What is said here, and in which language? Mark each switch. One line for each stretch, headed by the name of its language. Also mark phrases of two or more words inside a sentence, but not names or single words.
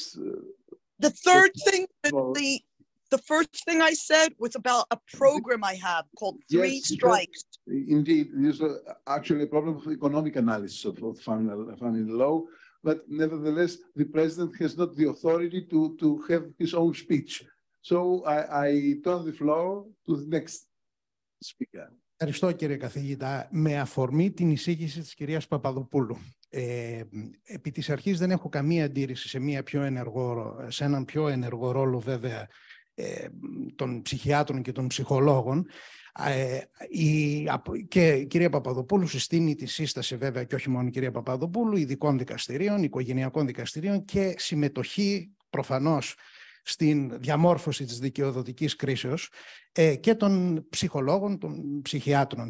English: The third thing, the first thing I said was about a program I have called 3 Strikes. Indeed, there's actually a problem of economic analysis of family law, but nevertheless, the president has not the authority to have his own speech. So I turn the floor to the next speaker.
Greek: Ευχαριστώ, κύριε καθηγητά. Με αφορμή την εισήγηση της κυρίας Παπαδοπούλου. Επί της αρχής δεν έχω καμία αντίρρηση σε έναν πιο ενεργό ρόλο, βέβαια, των ψυχιάτρων και των ψυχολόγων. Και η κυρία Παπαδοπούλου συστήνει τη σύσταση, βέβαια, και όχι μόνο η κυρία Παπαδοπούλου, ειδικών δικαστηρίων, οικογενειακών δικαστηρίων και συμμετοχή προφανώς στην διαμόρφωση της δικαιοδοτικής κρίσεως και των ψυχολόγων, των ψυχιάτρων.